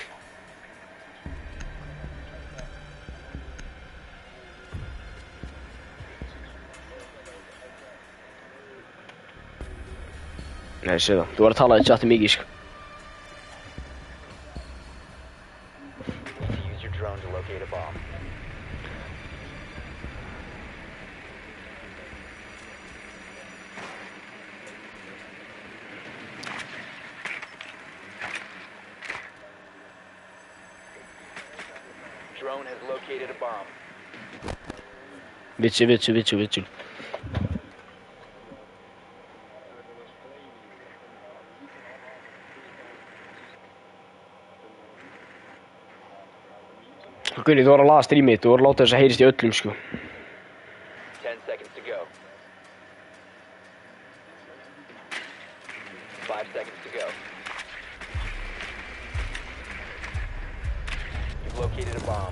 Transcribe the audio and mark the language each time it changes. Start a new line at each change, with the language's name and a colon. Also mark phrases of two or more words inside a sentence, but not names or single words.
Icelandic: Nei, ég sé það. Þú var að tala í chati mikið, sko.
English: Use your drone to locate a bomb. Drone has located a bomb.
Icelandic: Vitsi. Gunni, þú var að laga streamið, þú var að láta þess að heyrist í öllum, sko.
English: 10 seconds to go. 5 seconds to go. You've located a bomb.